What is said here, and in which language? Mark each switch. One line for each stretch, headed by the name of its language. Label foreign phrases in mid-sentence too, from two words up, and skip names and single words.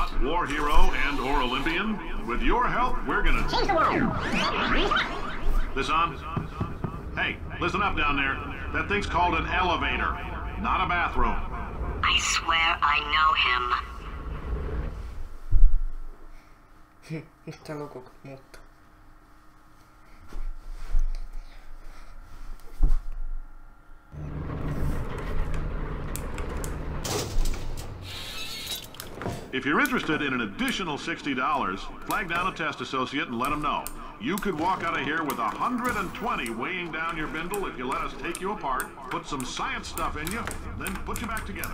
English: war hero and/or Olympian? With your help, we're gonna change the world. This on? Hey, listen up down there. That thing's called an elevator, not a bathroom. I swear I know him.
Finnish: Mitä luku muuttuu?
English: If you're interested in an additional $60, flag down a test associate and let them know. You could walk out of here with 120 weighing down your bindle if you let us take you apart, put some science stuff in you, then put you back together.